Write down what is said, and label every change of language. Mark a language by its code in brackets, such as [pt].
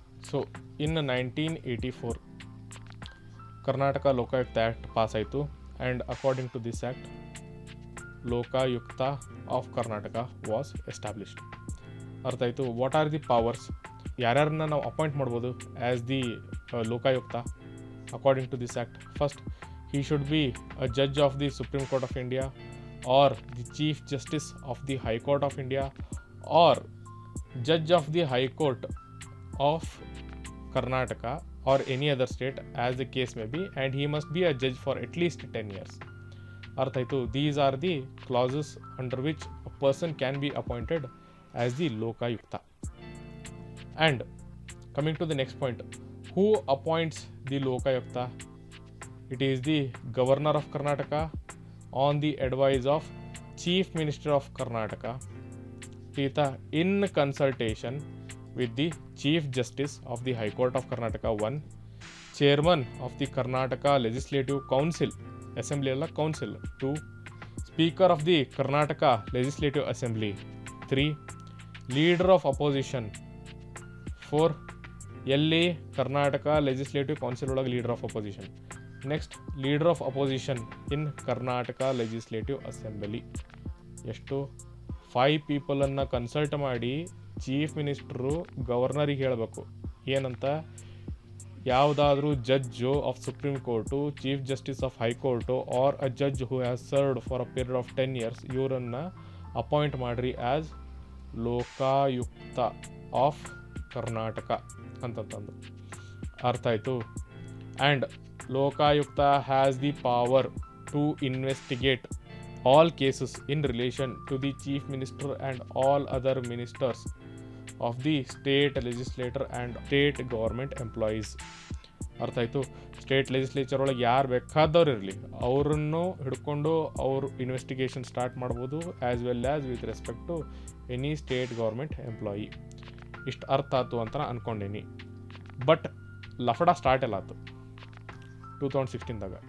[en] So in 1984 Karnataka Lokayukta act pass ಆಯಿತು. And according to this act Lokayukta of Karnataka was established. [kn] ಅರ್ಥ ಆಯಿತು? [en] what are the powers, [kn] ಯಾರ್ಯಾರನ್ನ ನಾವು appoint ಮಾಡ್ಬೋದು [en] As the Lokayukta according to this act? First, he should be a judge of the Supreme Court of India or the Chief Justice of the High Court of India or Judge of the High Court of Karnataka or any other state as the case may be, and he must be a judge for at least 10 years. [kn] Arth aitu? [en] These are the clauses under which a person can be appointed as the Lokayukta. And coming to the next point, who appoints the Lokayukta? It is the Governor of Karnataka on the advice of Chief Minister of Karnataka, in consultation with the Chief Justice of the High Court of Karnataka 1, Chairman of the Karnataka Legislative Council, Assembly alla Council 2, Speaker of the Karnataka Legislative Assembly 3, Leader of Opposition 4, LA Karnataka Legislative Council ಒಳಗೆ Leader of Opposition. Next leader of opposition in Karnataka legislative assembly. [kn] ಎಷ್ಟು 5 ಪೀಪಲನ್ನು consult ಮಾಡಿ chief minister ಗವರ್ನರಿಗೆ ಹೇಳಬೇಕು ಏನಂತ, ಯಾವುದಾದ್ರೂ judge of supreme court, chief justice of high court [en] are a judge who has served for a period of 10 years [kn] ಇವರನ್ನು appoint ಮಾಡಿರಿ as Lokayukta of Karnataka ಅಂತಂತಂದು. ಅರ್ಥ ಆಯಿತು. [en] And Lokayukta has the power to investigate all cases in relation to the Chief Minister and all other ministers of the state legislature and state government employees. [kn] ಅರ್ಥ ಆಯಿತು. State legislature ಒಳಗೆ ಯಾರು ಬೇಕಾದವ್ರು ಇರಲಿ ಅವರನ್ನು ಹಿಡ್ಕೊಂಡು ಅವರು ಇನ್ವೆಸ್ಟಿಗೇಷನ್ ಸ್ಟಾರ್ಟ್ ಮಾಡ್ಬೋದು, [en] As well as with respect to any state government employee. [kn] ಇಷ್ಟು ಅರ್ಥ ಆಯ್ತು ಅಂತ ಅಂದ್ಕೊಂಡೀನಿ. ಬಟ್ ಲಫಡ ಸ್ಟಾರ್ಟ್ ಎಲ್ಲ ಆಯ್ತು 2016ದಾಗ.